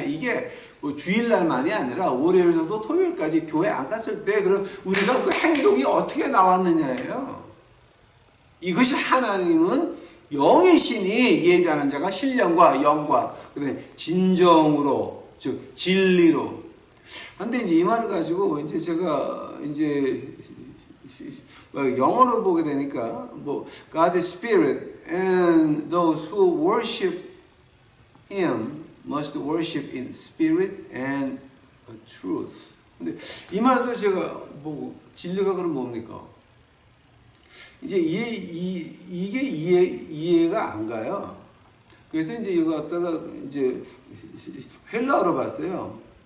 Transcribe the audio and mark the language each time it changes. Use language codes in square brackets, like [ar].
[ko] 이게 뭐 주일날만이 아니라 월요일부터 토요일까지 교회 안 갔을 때 그럼 우리가 그 행동이 어떻게 나왔느냐예요. 이것이 하나님은 영이시니 예비하는 자가 신령과 영과 진정으로 즉 진리로. 근데 이제 이 말을 가지고 이제 제가 이제 영어로 보게 되니까 뭐 [en] God is Spirit and those who worship Him must worship in spirit and truth. [ko] 근데 이 말도 제가 보고 진리가 그럼 뭡니까? 이제 이게 이해가 안 가요. 그래서 이제 이거 갖다가 이제 헬라어로 봤어요.